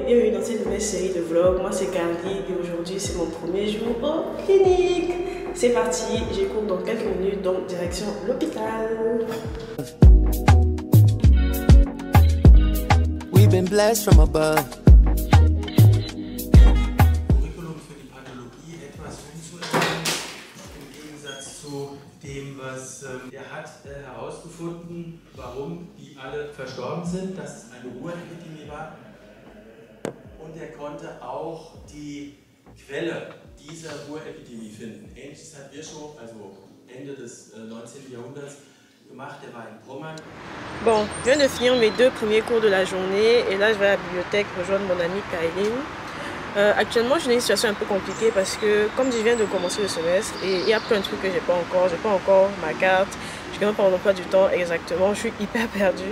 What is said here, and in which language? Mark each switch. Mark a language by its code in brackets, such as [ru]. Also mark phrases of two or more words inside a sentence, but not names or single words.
[fr] bienvenue dans cette nouvelle série de vlogs. Moi c'est Carly et aujourd'hui c'est mon premier jour en clinique. C'est parti, j'ai cours dans quelques minutes, donc direction l'hôpital. [en] We've been blessed from above. [de] Curriculum für die Pathologie etwas umzuändern, im Gegensatz zu dem, was er hat herausgefunden, warum die alle verstorben sind, dass es eine Urepidemie war. Und er konnte auch die Quelle dieser Urepidemie finden. Ähnliches hat Virchow, also Ende des 19. Jahrhunderts, gemacht. Er war in Pommern. [fr] Bon, je viens de finir mes deux premiers cours de la journée et là je vais à la bibliothèque rejoindre mon amie Kailine. Actuellement je suis dans une situation un peu compliquée parce que comme je viens de commencer le semestre et il y a plein de trucs que j'ai pas encore ma carte, je ne connais même pas mon emploi du temps exactement, je suis hyper perdue.